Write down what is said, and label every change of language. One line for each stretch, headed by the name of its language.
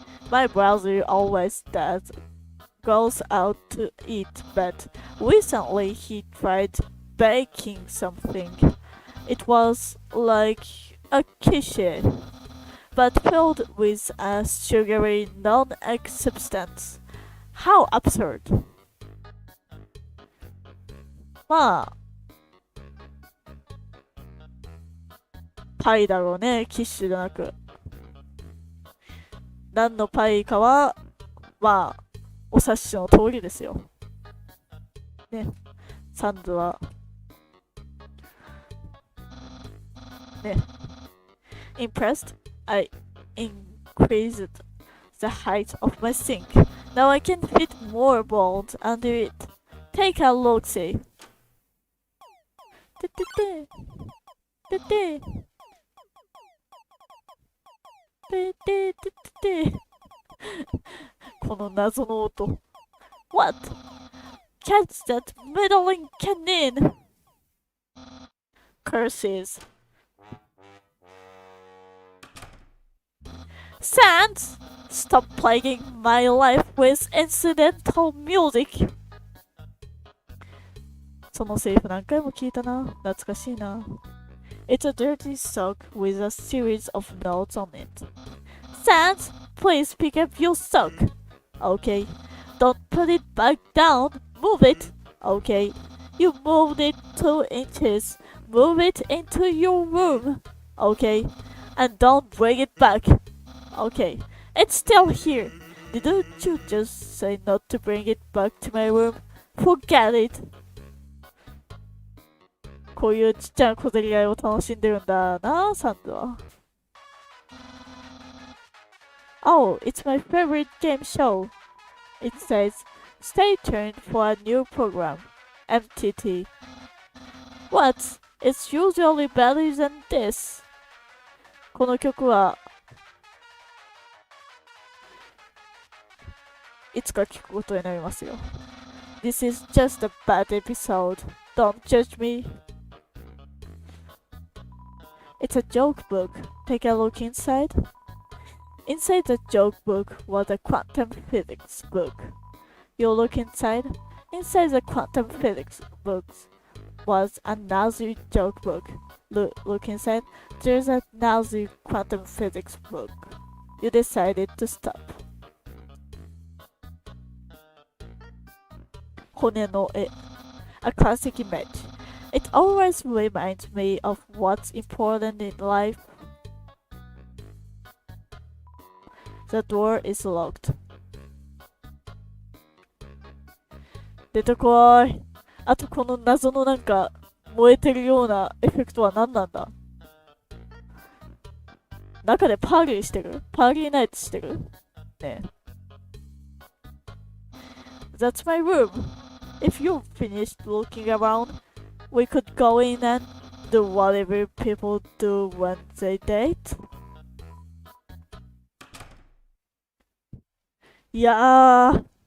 English: My brother always goes out to eat, but recently he tried baking something. It was like a quiche, but filled with a sugary non-egg substance. How absurd!
Japanese: まあ、パイだろうね、キッシュじゃなく。何のパイかは、まあ、お察しの通りですよ。ね、サンズは、ね。
English: Impressed? I increased the height of my sink. Now I can fit more bowls under it. Take a look-see.
Japanese: てててててててててこの謎の音。
English: What? Catch that meddling cannon! Curses. Sans! Stop plaguing my life with incidental music!
Japanese: そのセリフ何回も聞いたな。懐かしいな。
English: It's a dirty sock with a series of notes on it. Sans, please pick up your sock. Okay. Don't put it back down. Move it. Okay. You moved it 2 inches. Move it into your room. Okay. And don't bring it back. Okay. It's still here. Didn't you just say not to bring it back to my room? Forget it.
Japanese: こういうちっちゃな小競り合いを楽しんでるんだな、サンドは。
English: Oh, it's my favorite game show. It says, stay tuned for a new program. MTT. What? It's usually better than this.
Japanese: この曲はいつか聞くことになりますよ。
English: This is just a bad episode. Don't judge me. It's a joke book. Take a look inside. Inside the joke book was a quantum physics book. You look inside. Inside the quantum physics book was another joke book. Look inside. There's another quantum physics book. You decided to stop.
Japanese: 骨の絵
English: A classic image. It always reminds me of what's important in life. The door is locked.
Japanese: 出てこい。あとこの謎のなんか燃えてるようなエフェクトは何なんだ。中でパーリーしてる？パーリーナイトしてる？ねえ。
English: That's my room. If you've finished looking around, we could go in and do whatever people do when they date.
Japanese: いやー。